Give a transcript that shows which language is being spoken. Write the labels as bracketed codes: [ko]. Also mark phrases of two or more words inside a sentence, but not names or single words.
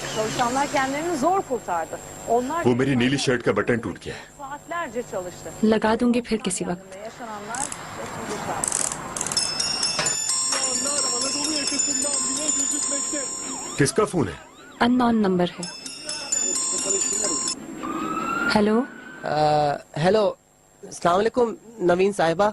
[tr] Çalışanlar kendilerini zor kurtardı. Onlar [hi] वो मेरी नीली शर्ट का बटन टूट गया है। [tr] saatlerce çalıştı. [hi] लगा दूंगी फिर किसी वक्त। [tr] Yaşananlar yaşanacaklar. [hi] किसका फोन है? [en] unknown number [hi] है। हेलो। हेलो, [ar] السلام عليكم [hi] नवीन साहिबा।